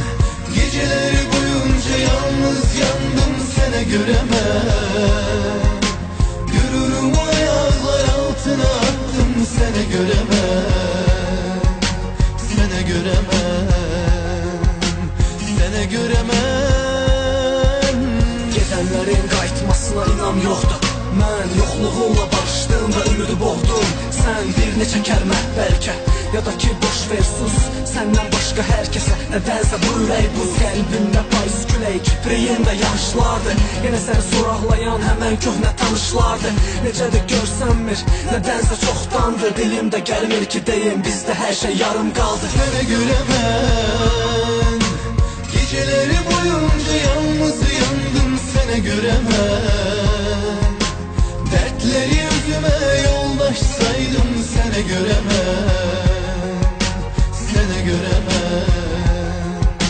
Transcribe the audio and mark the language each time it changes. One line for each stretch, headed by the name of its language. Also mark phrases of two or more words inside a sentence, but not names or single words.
Turkish: Geceleri boyunca yalnız yandım, sene göremem. Gururumu ayaklar altına attım, sene göremem. Sene göremem. Sene göremem.
Azerbaijani: Gedənlərin qayıtmasına inam yoxdur. Mən yoxluğunla barışdım və ümidi boğdum. Sən bir neçə kəlmə bəlkə, ya da ki boş ver sus. Səndən başqa hər kəsə nədənsə bu ürək buz. Qəlbimdə payız külək, kipriyimdə yaşlardı. Yenə səni soraqlayan həmən köhnə tanışlardı. Necədir görsənmir, nədənsə çoxdandır. Dilimdə gəlmir ki deyim, bizdə hər şey yarım qaldı.
Turkish: Sene göremem. Geceleri boyunca yalnız yandım, sene göremem. Dertleri yüzüme yoldaş saydım, sene göremem. Sene göremem.